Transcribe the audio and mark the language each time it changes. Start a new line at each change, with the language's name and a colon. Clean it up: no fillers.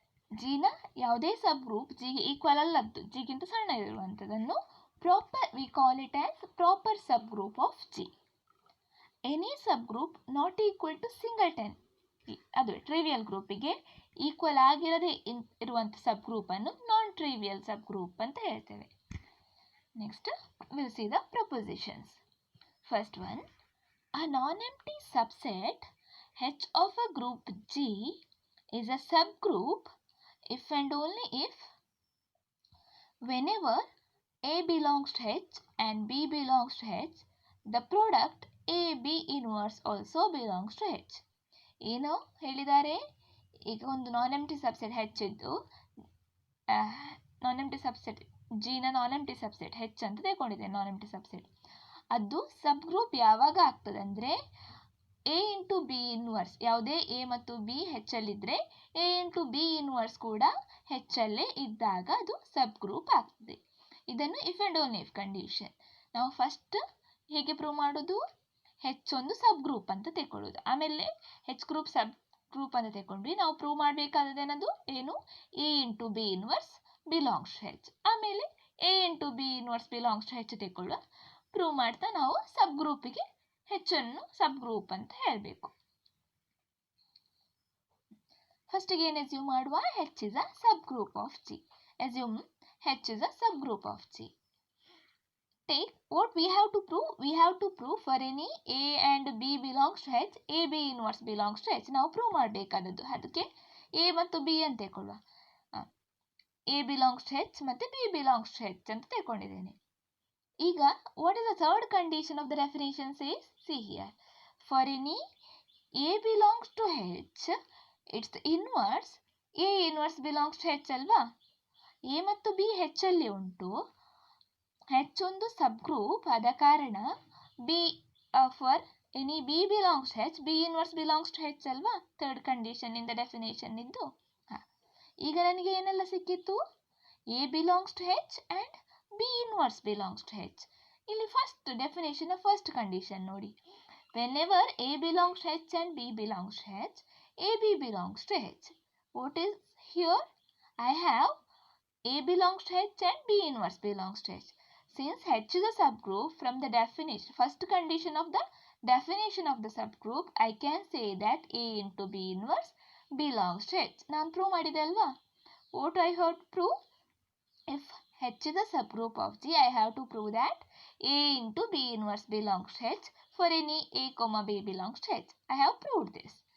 Kannada: ಜಿನ ಯಾವುದೇ ಸಬ್ ಗ್ರೂಪ್ ಜಿಗೆ ಈಕ್ವಲ್ ಅಲ್ಲದ್ದು, ಜಿಗಿಂತ ಸಣ್ಣ ಇರುವಂಥದ್ದನ್ನು
English: we call it as proper subgroup of G. Any subgroup not equal to singleton,
Kannada: ಅದು trivial ಗ್ರೂಪಿಗೆ equal ಆಗಿರದೆ ಇರುವಂಥ ಸಬ್ ಗ್ರೂಪನ್ನು ನಾನ್ trivial ಸಬ್ group ಅಂತ ಹೇಳ್ತೇವೆ.
English: Next will see the propositions. First one, a non-empty subset H of a group G is a subgroup if and only if whenever A belongs to H and B belongs to H, the product AB inverse also belongs to H.
Kannada: ಏನು ಹೇಳಿದ್ದಾರೆ? ಈಗ ಒಂದು ನಾನ್ empty subset H ಇದ್ದು, ನಾನ್ empty subset ಜಿನ ನಾನ್ empty subset H ಅಂತ ತಗೊಂಡಿದೆ. ನಾನ್ empty subset ಅದು ಸಬ್ group ಯಾವಾಗ ಆಗ್ತದೆ ಅಂದರೆ ಎ ಇಂಟು ಬಿ ಇನ್ವರ್ಸ್, ಯಾವುದೇ ಎ ಮತ್ತು B ಹೆಚ್ಚಲ್ಲಿದ್ದರೆ A into B inverse ಕೂಡ ಹೆಚ್ಚಲ್ಲೇ ಇದ್ದಾಗ ಅದು ಸಬ್ ಗ್ರೂಪ್ ಆಗ್ತದೆ. ಇದನ್ನು if and only if condition. ನಾವು ಫಸ್ಟ್ ಹೇಗೆ ಪ್ರೂವ್ ಮಾಡೋದು? ಹೆಚ್ಚೊಂದು ಸಬ್ ಗ್ರೂಪ್ ಅಂತ ತಗೊಳ್ಳೋದು, ಆಮೇಲೆ ಹೆಚ್ ಗ್ರೂಪ್ ಸಬ್ ಗ್ರೂಪ್ ಅಂತ ತಗೊಂಡ್ವಿ. ನಾವು ಪ್ರೂವ್ ಮಾಡಬೇಕಾದದೇನದು ಏನು, A into B inverse belongs two H. ಆಮೇಲೆ A into B inverse belongs two H ತಗೊಳ್ಳುವ. Prove ಮಾಡ್ತಾ ನಾವು ಸಬ್ ಗ್ರೂಪಿಗೆ ಹೆಚ್ಚನ್ನು ಸಬ್ ಗ್ರೂಪ್ ಅಂತ ಹೇಳಬೇಕು. ಫಸ್ಟಿಗೆ ಏನು ಅಸ್ಯೂಮ್ ಮಾಡುವ,
English: H is a subgroup of G. Assume H is a subgroup of G. Take what we have to prove. We have to prove for any A and B belongs to H, A B inverse belongs to H.
Kannada: ನಾವು prove ಮಾಡಬೇಕಾದದ್ದು. ಅದಕ್ಕೆ A ಮತ್ತು B ಅಂತ ತಗೊಳ್ಳುವ.
English: A belongs to H ಮತ್ತು B belongs to H
Kannada: ಅಂತ ತಗೊಂಡಿದ್ದೇನೆ.
English: ಈಗ what is the third condition of the definition says? See here. For any A belongs to H, its inverse A inverse belongs to H ಅಲ್ವಾ?
Kannada: A ಮತ್ತು B H ಅಲ್ಲಿ ಉಂಟು. ಹೆಚ್ ಒಂದು ಸಬ್ group, ಆದ ಕಾರಣ B for any B belongs H, B inverse belongs two H ಅಲ್ವಾ? Third condition ಇಂದ definition ಇದ್ದು. ಈಗ ನನಗೆ ಏನೆಲ್ಲ ಸಿಕ್ಕಿತ್ತು,
English: A belongs to H
Kannada: and B inverse belongs two H. ಇಲ್ಲಿ ಫಸ್ಟ್ ಡೆಫಿನೇಷನ್ ಫಸ್ಟ್ ಕಂಡೀಷನ್ ನೋಡಿ,
English: whenever A belongs to H
Kannada: and B belongs two H, A B belongs two H.
English: What is here? I have A belongs to H and B inverse belongs to H. Since H is a subgroup, from the definition, first condition of the definition of the subgroup, I can say that A into B inverse belongs to H.
Kannada: ನಾನು prove ಮಾಡಿದೆ ಅಲ್ವಾ?
English: What I have to prove? If H is a subgroup of G, I have to prove that A into B inverse belongs to H for any A, B belongs to H. I have proved this.